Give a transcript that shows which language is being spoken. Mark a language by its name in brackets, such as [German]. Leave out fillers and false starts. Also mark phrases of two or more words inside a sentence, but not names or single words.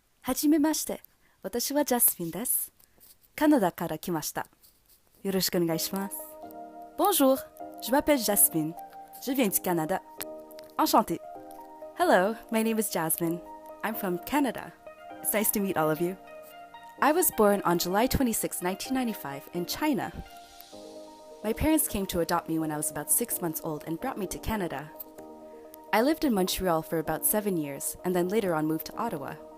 [Japanese] はじめまして。私はジャスミンです。カナダから来ました。よろしくお願いします。 [French] Bonjour, je m'appelle Jasmine. Je viens du Canada. Enchantée. [English] Hello, my name is Jasmine. I'm from Canada. It's nice to meet all of you. I was born on July 26, 1995 in China. My parents came to adopt me when I was about 6 months old and brought me to Canada. I lived in Montreal for about 7 years and then later on moved to Ottawa.